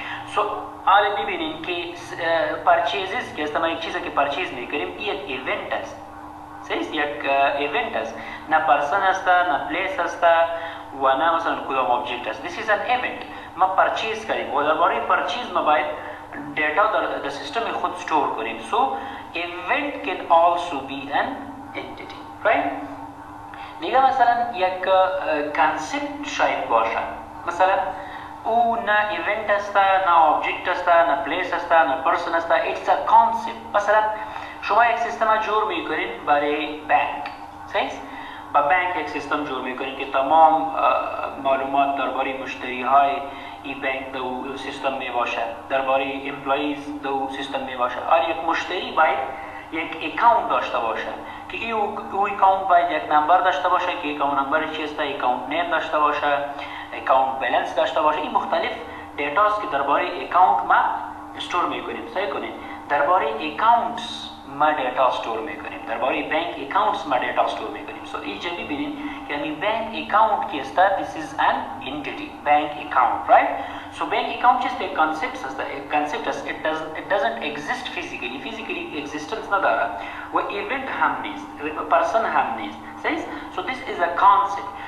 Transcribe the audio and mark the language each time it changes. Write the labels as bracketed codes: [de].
[fa] سو حالا ببینید که پرچیزز که است، ما یک چیزی که پرچیز میکنیم این یک ایونت است. صحیح؟ یک ایونت است، نه پرسن است، نه پلیس است و نه مثلا کدام آبجکت است. [en] this is an event. [fa] ما پرچیز کردیم و درباره پرچیز ما باید دیتا در سیستم خود استور کنیم. [en] so event can also be an entity, right? [fa] دیگه مثلا یک کانسپت شاید باشه، مثلا او نه ایونت است، نه آبجکت است، نه پلیس است، نه پرسن است. [en] it's a concept. [fa] مثلا شما یک سیستم جور میکنید برای بانک. صحیح؟ با بانک یک سیستم جور میکنید که تمام معلومات درباره مشتری های این بانک دو سیستم می باشه، درباره امپلاییز دو سیستم می باشه. هر یک مشتری باید یک اکاونت داشته باشه که او اکاونت باید یک نمبر داشته باشه که اکاونت نمبر چیست، اکاونت نیم داشته باشه، اکاونت بالانس داشته باشه. این مختلف دیتاست که درباره اکاونت ما استور میکنیم. صحیح کنید؟ درباره اکاونتس ما دیتا استور میکنیم، درباره بانک اکاونتس ما دیتا استور میکنیم. سو اینجا ببینید که این بانک اکاونت کی است، [en] this is an entity, bank account, right? so bank account just a concept [fa] است. [en] it doesn't exist physically existence [fa] نداره و event هم نیست، [en] person هم نیست. صحیح؟ so this is a concept.